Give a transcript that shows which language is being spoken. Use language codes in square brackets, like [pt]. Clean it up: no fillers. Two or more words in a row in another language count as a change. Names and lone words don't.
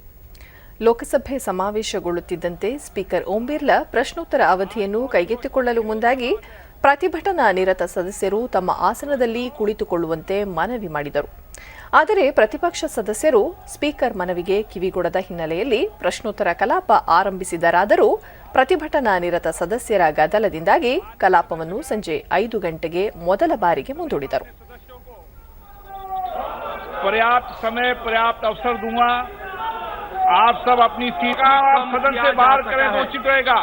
[kn] ಲೋಕಸಭೆ ಸಮಾವೇಶಗೊಳ್ಳುತ್ತಿದ್ದಂತೆ ಸ್ಪೀಕರ್ ಓಂ ಬಿರ್ಲಾ ಪ್ರಶ್ನೋತ್ತರ ಅವಧಿಯನ್ನು ಕೈಗೆತ್ತಿಕೊಳ್ಳಲು ಮುಂದಾಗಿ ಪ್ರತಿಭಟನಾ ನಿರತ ಸದಸ್ಯರು ತಮ್ಮ ಆಸನದಲ್ಲಿ ಕುಳಿತುಕೊಳ್ಳುವಂತೆ ಮನವಿ ಮಾಡಿದರು. ಆದರೆ ಪ್ರತಿಪಕ್ಷ ಸದಸ್ಯರು ಸ್ಪೀಕರ್ ಮನವಿಗೆ ಕಿವಿಗೊಡದ ಹಿನ್ನೆಲೆಯಲ್ಲಿ ಪ್ರಶ್ನೋತ್ತರ ಕಲಾಪ ಆರಂಭಿಸಿದರಾದರೂ ಪ್ರತಿಭಟನಾ ನಿರತ ಸದಸ್ಯರ ಗದ್ದಲದಿಂದಾಗಿ ಕಲಾಪವನ್ನು ಸಂಜೆ 5 ಗಂಟೆಗೆ ಮೊದಲ ಬಾರಿಗೆ ಮುಂದೂಡಿದರು. [hi] पर्याप्त समय पर्याप्त अवसर दूंगा. आप सब अपनी सीट सदन से बाहर करें तो उचित रहेगा.